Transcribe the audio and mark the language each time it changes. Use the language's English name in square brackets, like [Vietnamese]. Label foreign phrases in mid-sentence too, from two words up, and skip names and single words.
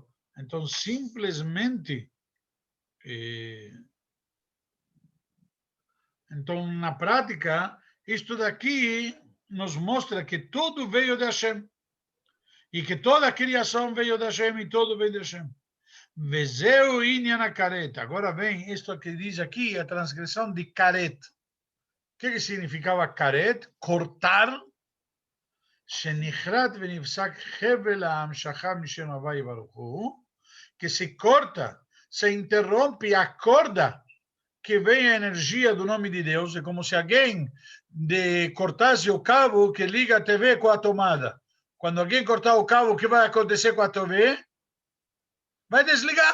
[Portuguese] Então, simplesmente, então, na prática, isto daqui nos mostra que tudo veio de Hashem, e que toda a criação veio de Hashem, e tudo veio de Hashem. [Hebrew] וזהו ענין כרת. [Portuguese] Agora vem isto que diz aqui, a transgressão de karet. O que significava karet? Cortar. [Hebrew] שנכרת ונפסק חבל ההמשכה משם הוי' ברוך הוא. [Portuguese] Que se corta, se interrompe a corda que vem a energia do nome de Deus. É como se alguém cortasse o cabo que liga a TV com a tomada. Quando alguém cortar o cabo, o que vai acontecer com a TV? Vai desligar.